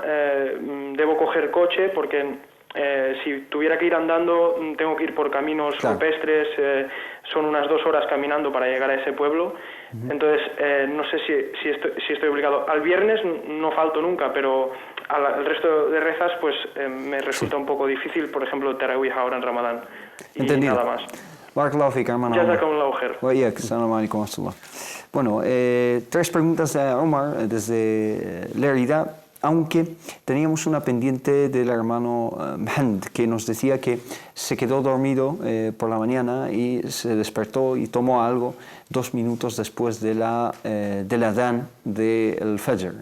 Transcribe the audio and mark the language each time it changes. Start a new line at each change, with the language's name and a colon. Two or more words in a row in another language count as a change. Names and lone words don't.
Spanish: Debo coger coche porque si tuviera que ir andando tengo que ir por caminos rupestres. Son unas 2 horas caminando para llegar a ese pueblo. Entonces no sé si estoy obligado. Al viernes no falto nunca, pero al resto de rezas pues me resulta un poco difícil. Por ejemplo, Tarawih ahora en Ramadán. Y entendido. Nada más.
Arabic: بارك الله فيك,
Spanish: hermano.
Arabic: جزاكم الله خير. سلام عليكم.
Spanish: Bueno, 3 preguntas de Omar desde Lérida. aunque teníamos una pendiente del hermano Mahand, que nos decía que se quedó dormido por la mañana y se despertó y tomó algo 2 minutos después del adán del Fajr.